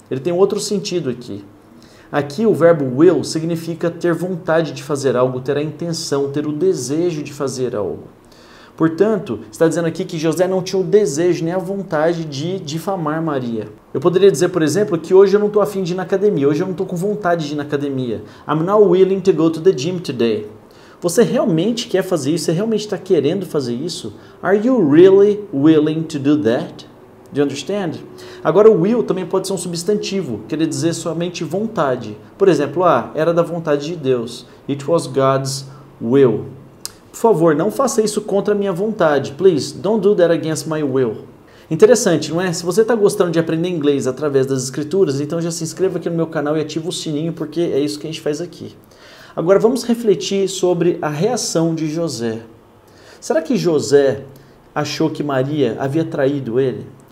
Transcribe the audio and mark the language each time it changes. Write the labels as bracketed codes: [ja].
[pt] Ele tem outro sentido aqui. Aqui o verbo will significa ter vontade de fazer algo, ter a intenção, ter o desejo de fazer algo. Portanto, está dizendo aqui que José não tinha o desejo nem a vontade de difamar Maria. Eu poderia dizer, por exemplo, que hoje eu não estou afim de ir na academia, hoje eu não estou com vontade de ir na academia. [en] I'm not willing to go to the gym today. [pt] Você realmente quer fazer isso? Você realmente está querendo fazer isso? [en] Are you really willing to do that? Do you understand? [pt] Agora o will também pode ser um substantivo, quer dizer somente vontade. Por exemplo, era da vontade de Deus. [en] It was God's will. [pt] Por favor, não faça isso contra a minha vontade. [en] Please, don't do that against my will. [pt] Interessante, não é? Se você está gostando de aprender inglês através das escrituras, então já se inscreva aqui no meu canal e ativa o sininho, porque é isso que a gente faz aqui. Agora vamos refletir sobre a reação de José. Será que José achou que Maria havia traído ele?